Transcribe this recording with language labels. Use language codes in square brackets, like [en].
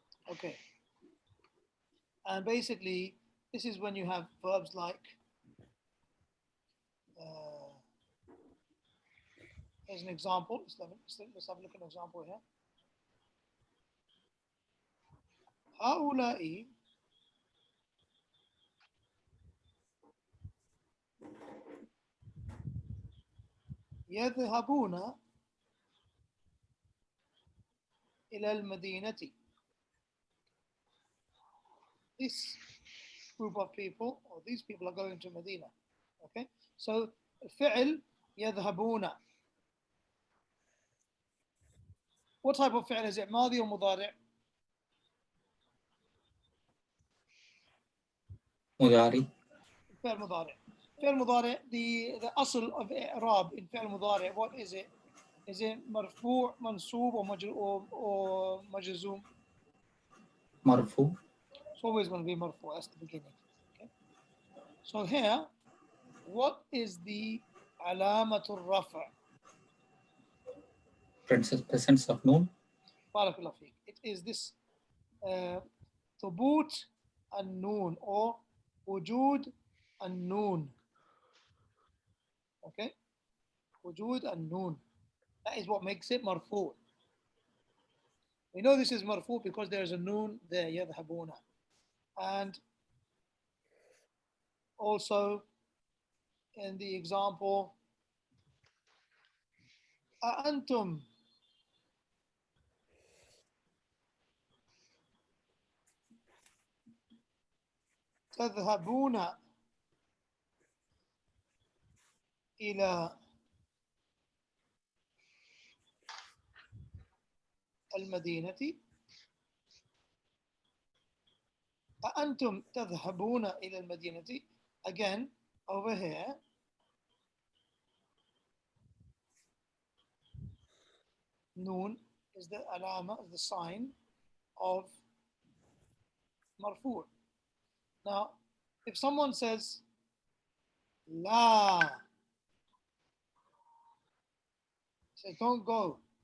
[en] Okay, and basically this is when you have verbs like here's an example. Let's have a look at an example here. [ar] هؤلاء يذهبون إلى المدينة. [en] This group of people, or these people, are going to Medina. Okay, so [ar] فعل يذهبون. [en] What type of فعل is it? [ar] ماضي or مضارع? مضارع. فعل مضارع. فعل مضارع, [en] the أصل of إعراب in فعل مضارع, what is it? Is it مرفوع, منصوب, or مجزوم? [ar] مرفوع. [en] It's always going to be مرفوع. That's the beginning. Okay. So here, what is the [ar] علامة الرفع? [en] Presence of noon. [ar] بارك الله فيك. [en] It is this [ar] ثبوت النون [en] or [ar] وجود النون. Okay, وجود النون. [en] That is what makes it مرفوع. We know this is مرفوع because there is a noon there, يذهبون. And also in the example [ar] أأنتم تذهبون إلى المدينة. أأنتم تذهبون إلى المدينة. [en] Again, over here, noon is the alama, is the sign of marfu'. Now, if someone says La, say don't go.